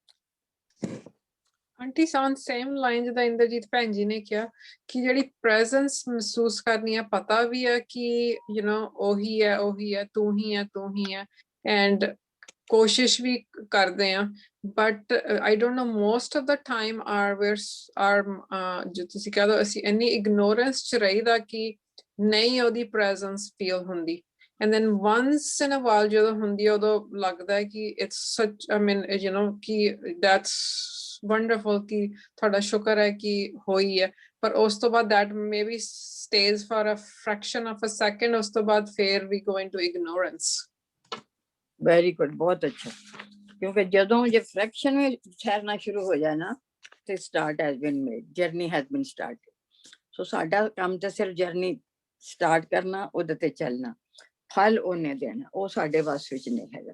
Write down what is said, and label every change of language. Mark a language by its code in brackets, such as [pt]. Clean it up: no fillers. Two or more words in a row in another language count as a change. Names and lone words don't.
[pa] ਆਂਟੀ ਸਾਨ [en] same line [pa] ਜਿੱਦਾਂ ਇੰਦਰਜੀਤ ਭੈਣ ਜੀ ਨੇ ਕਿਹਾ ਕਿ ਜਿਹੜੀ ਪ੍ਰੈਜ਼ੈਂਸ ਮਹਿਸੂਸ ਕਰਨੀ ਹੈ, ਪਤਾ ਵੀ ਹੈ ਕਿ ਉਹੀ ਹੈ, ਤੂੰ ਹੀ ਹੈ, ਐਂਡ ਕੋਸ਼ਿਸ਼ ਵੀ ਕਰਦੇ ਆ। [en] but I don't know most of the time or [pa] ਜੋ ਤੁਸੀਂ ਕਹਿ ਦੋ ਅਸੀਂ ਇੰਨੀ ਇਗਨੋਰੈਂਸ ਚ ਰਹੀਦਾ ਕਿ ਨਹੀਂ ਉਹਦੀ [en] presence feel [pa] ਹੁੰਦੀ। [en] And then once in a while [pa] ਜਦੋਂ ਹੁੰਦੀ ਹੈ ਉਦੋਂ ਲੱਗਦਾ ਹੈ ਕਿ [en] it's such, I mean, [pa] ਕਿ [en] that's wonderful [pa] ਕਿ ਤੁਹਾਡਾ ਸ਼ੁਕਰ ਹੈ ਕਿ ਹੋਈ ਹੈ। ਪਰ ਉਸ ਤੋਂ ਬਾਅਦ [en] that maybe stays for a fraction of a second, [pa] ਉਸ ਤੋਂ ਬਾਅਦ ਫੇਰ [en] we go into ignorance. very good, [pa] ਬਹੁਤ ਅੱਛਾ। ਕਿਉਂਕਿ ਜਦੋਂ ਜੇ ਫ੍ਰੈਕਸ਼ਨ ਵਿੱਚ ਠਹਿਰਨਾ ਸ਼ੁਰੂ ਹੋ ਜਾਏ ਨਾ ਤੇ [en] start has been made, journey has been started. [pa] ਸੋ ਸਾਡਾ ਕੰਮ ਤਾਂ ਸਿਰਫ [en] journey start [pa] ਕਰਨਾ, ਉਹਦੇ ਤੇ ਚੱਲਣਾ, ਫਲ ਉਹਨੇ ਦੇਣਾ, ਉਹ ਸਾਡੇ ਵੱਸ ਵਿੱਚ ਨਹੀਂ ਹੈਗਾ।